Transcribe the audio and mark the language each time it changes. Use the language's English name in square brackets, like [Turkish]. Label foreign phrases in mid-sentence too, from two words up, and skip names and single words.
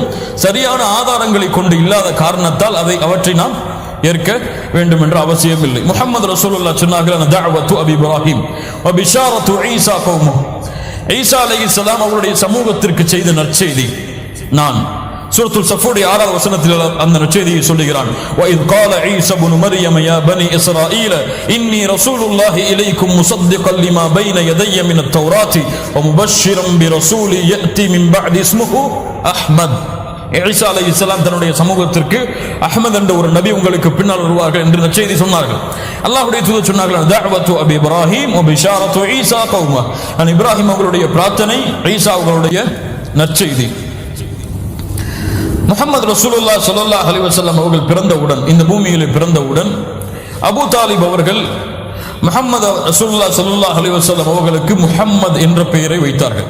[Tamil] சரியான ஆதாரங்களை கொண்டு இல்லாத காரணத்தால் அவற்றை நாம் ஏற்க வேண்டும் என்ற அவசியம் இல்லை. முஹம்மது ரசூலுல்லாஹ் சொன்னார்கள், [Arabic] دعوة أبي إبراهيم وبشارة عيسى قومه. [Tamil] ஈசா அலைஹிஸ்ஸலாம் அவருடைய சமூகத்திற்கு செய்த நற்செய்தி. நான் சூரத்துல் ஸஃபுடைய 6வது வசனத்தில் அந்த நற்செய்தியை சொல்லுகிறான். [Arabic] وَإِذْ قَالَ عِيسَى ابْنُ مَرْيَمَ يَا بَنِي إِسْرَائِيلَ إِنِّي رَسُولُ اللَّهِ إِلَيْكُمْ مُصَدِّقًا لِمَا بَيْنَ يَدَيَّ مِنَ التَّوْرَاةِ وَمُبَشِّرًا بِرَسُولٍ يَأْتِي مِنْ بَعْدِي اسْمُهُ أَحْمَدُ. [Tamil] ஈசா அலைஹிஸ்ஸலாம் தன்னுடைய சமூகத்திற்கு அஹ்மத் என்ற ஒரு நபி உங்களுக்கு பின்னால் வருவார்கள் என்று நற்செய்தி சொன்னார்கள். அல்லாஹ்வுடைய தூதர் சொன்னார்கள், [Arabic] دعوة أبي إبراهيم وبشارة عيسى قومه. [Tamil] இப்ராஹிம் அவர்களுடைய பிரார்த்தனை, ஈசா அவர்களுடைய நற்செய்தி. முஹம்மது ரசூலுல்லாஹ் [Arabic] صلى الله عليه وسلم [Tamil] அவர்கள் பிறந்தவுடன், இந்த பூமியிலே பிறந்தவுடன், அபூ தாலிப் அவர்கள் முஹம்மது ரசூலுல்லாஹ் [Arabic] صلى الله عليه وسلم [Tamil] அவர்களுக்கு முஹம்மது என்ற பெயரை வைத்தார்கள்.